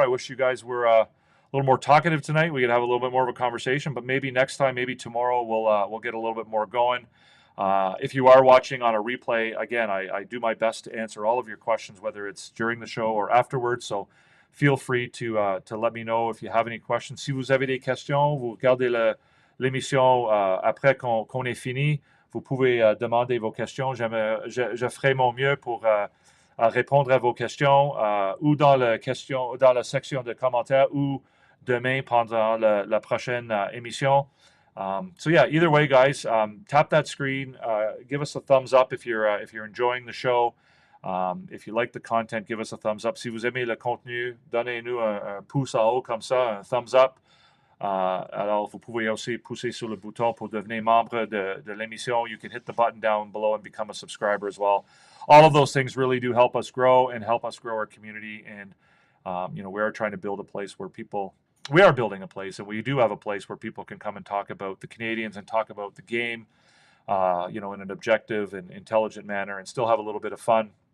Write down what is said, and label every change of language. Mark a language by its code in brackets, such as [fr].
[en] I wish you guys were a little more talkative tonight. We could have a little bit more of a conversation, but maybe next time, maybe tomorrow, we'll get a little bit more going. If you are watching on a replay, again, I do my best to answer all of your questions, whether it's during the show or afterwards. So feel free to let me know if you have any questions. [fr] Si vous avez des questions, vous regardez l'émission après qu'on ait fini. Vous pouvez demander vos questions. Je ferai mon mieux pour répondre à vos questions ou dans la section de commentaires ou demain pendant la prochaine émission. [en] So yeah, either way, guys, tap that screen. Give us a thumbs up if you're enjoying the show. If you like the content, give us a thumbs up. [fr] Si vous aimez le contenu, donnez-nous un pouce en haut comme ça, un thumbs up. Alors, vous pouvez aussi pousser sur le bouton pour devenir membre de l'émission. [en] You can hit the button down below and become a subscriber as well. All of those things really do help us grow and help us grow our community. And, we are trying to build a place where we are building a place, and we do have a place where people can come and talk about the Canadiens and talk about the game, in an objective and intelligent manner and still have a little bit of fun.